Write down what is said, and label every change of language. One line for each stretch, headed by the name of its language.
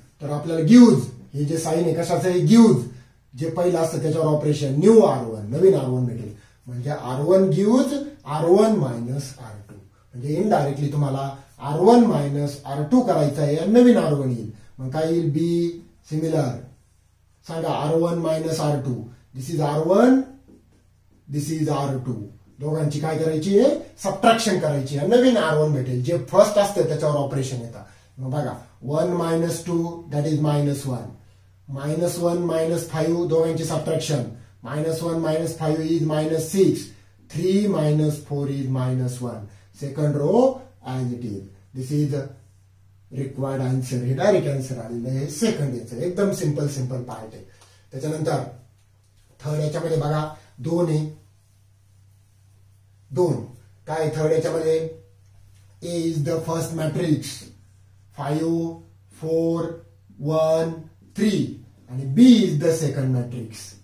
Marathi: तर आपल्याला गिव्ज, हे जे साईन आहे कशाचं आहे? गिव्ज. जे पहिलं असतं त्याच्यावर ऑपरेशन न्यू R1, नवीन R1 भेटेल. म्हणजे R1 गिव्ज R1 - R2. म्हणजे इनडायरेक्टली तुम्हाला R1 - R2 करायचं आहे आणि नवीन R1 येईल. मग काय येईल? B similar. सांगा R1 - R2.
English: This is R1, this is R2.
Marathi: दोघांची काय करायची आहे? सबट्रॅक्शन करायची आणि नवीन R1 भेटेल. जे फर्स्ट असतं त्याच्यावर ऑपरेशन येतात. मग बघा 1 - 2 दॅट इज -1. -1 - 5 दोघांची subtraction.
English: -1 - 5 is -6. 3 - 4 is -1. second row as it is. This is the required answer.
Marathi: हे डायरेक्ट आन्सर आलेलं आहे सेकंड याचं. एकदम सिंपल पार्ट आहे. त्याच्यानंतर थर्ड याच्यामध्ये बघा 2 आहे. 2 काय थर्ड याच्यामध्ये
English: A is the first matrix 5 4 1 3 आणि B is the second matrix.